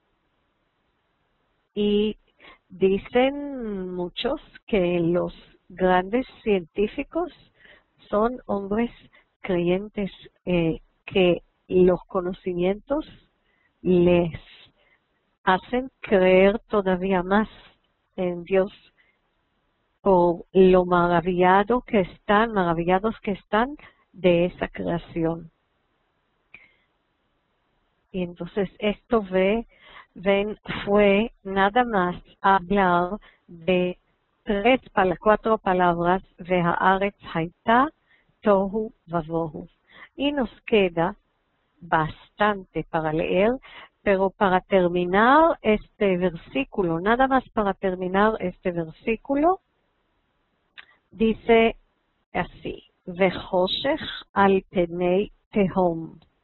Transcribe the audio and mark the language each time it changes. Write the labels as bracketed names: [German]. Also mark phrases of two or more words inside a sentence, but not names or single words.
[Spanish] Y dicen muchos que los grandes científicos son hombres creyentes, que los conocimientos les hacen creer todavía más en Dios por lo maravillados que están de esa creación. Y entonces esto fue nada más hablar de 4 palabras, [Hebrew] והארץ היתה תהו ובהו. [Spanish] Y nos queda bastante para leer, pero para terminar este versículo, nada más para terminar este versículo, dice así, [Hebrew] וחושך על פני תהום.